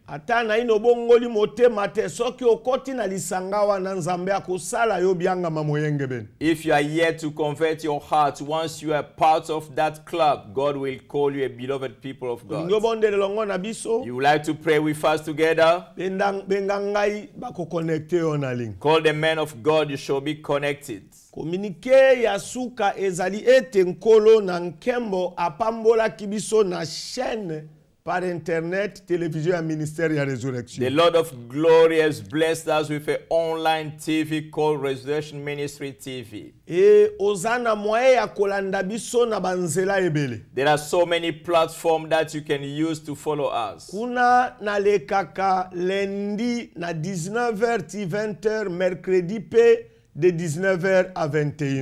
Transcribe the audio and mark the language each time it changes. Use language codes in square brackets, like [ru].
[ln] Ata na ino bongoli motema te soki okoti na lisanga wana nzambe akosala yo bianga mamoyenge beni. [en] If you are yet to convert your heart, once you are part of that club, God will call you a beloved people of God. [ln] Ngo bondele longo na biso. [en] You would like to pray with us together? [ln] Benga ngai bako connecte yo na link. [en] Call the men of God, you shall be connected. [ln] Communiqué ya suka ezali ete nkolo na nkembo apambola kibiso na chaîne [fr] par internet, télévision et ministère de la résurrection. [en] The Lord of glory has blessed us with an online TV called Resurrection Ministry TV. [ln] Et ozana moye ya kolanda biso na banzela ebele. [en] There are so many platforms that you can use to follow us. [ln] Kuna na lekaka lundi na 19h ti 20h, mercredi pe [fr] de 19h à 21h.